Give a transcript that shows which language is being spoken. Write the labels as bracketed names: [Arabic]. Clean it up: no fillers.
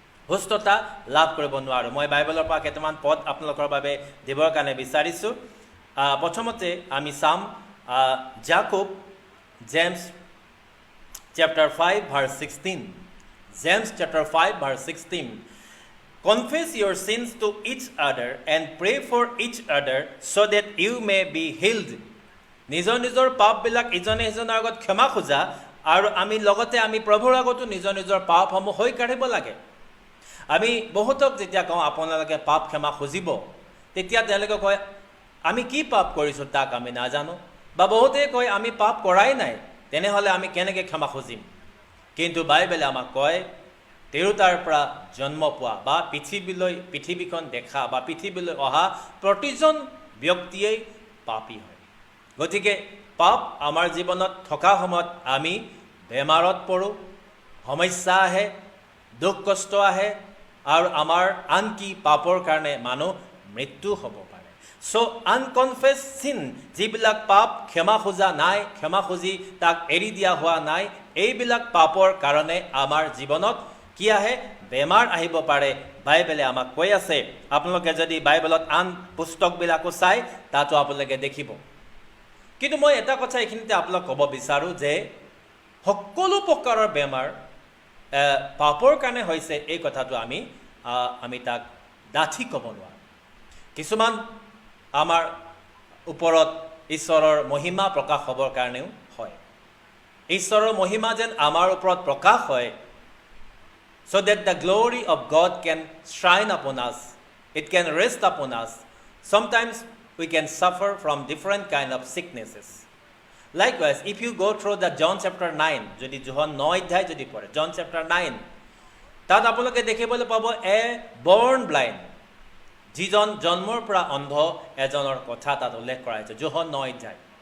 [Assamese] সুস্থতা লাভ কৰিব নোৱাৰোঁ। মই বাইবেলৰ পৰা কেইটামান পদ আপোনালোকৰ বাবে দিবৰ কাৰণে বিচাৰিছোঁ। প্ৰথমতে আমি চাম Jakob James chapter 5 verse 16. [English] James chapter 5 verse 16. Confess your sins to each other and pray for each other so that you may be healed. [Assamese] নিজৰ নিজৰ পাপবিলাক ইজনে সিজনৰ আগত ক্ষমা খোজা আৰু আমি লগতে আমি প্ৰভুৰ আগতো নিজৰ নিজৰ পাপসমূহ হৈ কাঢ়িব লাগে। আমি বহুতক যেতিয়া কওঁ আপোনালোকে পাপ ক্ষমা খুজিব, তেতিয়া তেওঁলোকে কয় আমি কি পাপ কৰিছোঁ তাক আমি নাজানো, বা বহুতে কয় আমি পাপ কৰাই নাই, তেনেহ'লে আমি কেনেকৈ ক্ষমা খুজিম। কিন্তু বাইবেলে আমাক কয় তিৰোতাৰ পৰা জন্ম পোৱা বা পৃথিৱীখন দেখা বা পৃথিৱীলৈ অহা প্ৰতিজন ব্যক্তিয়েই পাপী হয়। গতিকে পাপ আমাৰ জীৱনত থকা সময়ত আমি বেমাৰত পৰোঁ, সমস্যা আহে, দুখ কষ্ট আহে, আৰু আমাৰ আনকি পাপৰ কাৰণে মানুহ মৃত্যু হ'ব পাৰে। [English] so' unconfessed sin, [Assamese] যিবিলাক পাপ ক্ষমা খোজা নাই, ক্ষমা খুজি তাক এৰি দিয়া হোৱা নাই, এইবিলাক পাপৰ কাৰণে আমাৰ জীৱনত কি আহে? বেমাৰ আহিব পাৰে। বাইবেলে আমাক কৈ আছে, আপোনালোকে যদি বাইবেলত আন পুস্তকবিলাকো চাই তাতো আপোনালোকে দেখিব। কিন্তু মই এটা কথা এইখিনিতে আপোনালোক ক'ব বিচাৰোঁ যে সকলো প্ৰকাৰৰ বেমাৰ পাপৰ কাৰণে হৈছে, এই কথাটো আমি তাক ডাঠি ক'ব নোৱাৰোঁ। কিছুমান আমাৰ ওপৰত ঈশ্বৰৰ মহিমা প্ৰকাশ হ'বৰ কাৰণেও হয়। ঈশ্বৰৰ মহিমা যেন আমাৰ ওপৰত প্ৰকাশ হয়, [English] so that the glory of God can shine upon us, it can rest upon us. Sometimes we can suffer from different kind of sicknesses. Likewise, if you go through the John chapter 9, [Assamese] যদি যোহন 9 অধ্যায় যদি পঢ়ে, John chapter 9, তাত আপোনালোকে দেখিবলৈ পাব এ [English] born blind, [Assamese] যিজন জন্মৰ পৰা অন্ধ এজনৰ কথা তাত উল্লেখ কৰা হৈছে, যোহন 9 অধ্যায়।